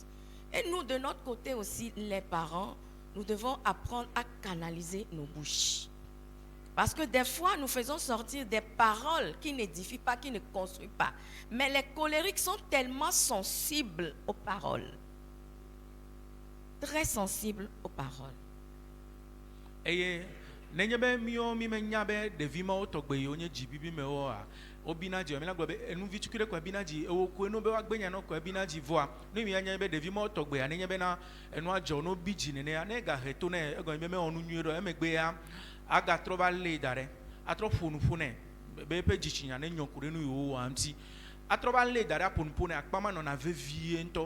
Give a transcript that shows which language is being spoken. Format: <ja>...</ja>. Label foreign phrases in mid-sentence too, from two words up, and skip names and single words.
<fr>Et nous, de notre côté aussi, les parents, nous devons apprendre à canaliser nos bouches. Parce que des fois, nous faisons sortir des paroles qui n'édifient pas, qui ne construisent pas. Mais les colériques sont tellement sensibles aux paroles. Très sensibles aux paroles.</fr> <ee>Eye nenye be mío mi menya be ɖevi mawo tɔgbe yiwo nye dzibibi me woa, wobina dzi, míla gblɔ be enuvi tukui ɖe koe bina dzi, ewo koe no be woagbe nya no koe bina dzi vɔa, ne mi anya be ɖevi mawo tɔgbea nenye bena enua dzɔ no bi dzi nenea, ne gahe to ne egɔme be mewɔ nu nyuie ɖo, emegbea agatrɔ va lée da ɖe, atrɔ ƒo nu ƒo nɛ, be eƒe dzitsinya ne nyɔ ku ɖe nu yiwo wɔa ŋuti, atrɔ va lée da ɖe aƒo nu ƒo nɛ, akpa ma nɔna vevie ŋutɔ.</ee>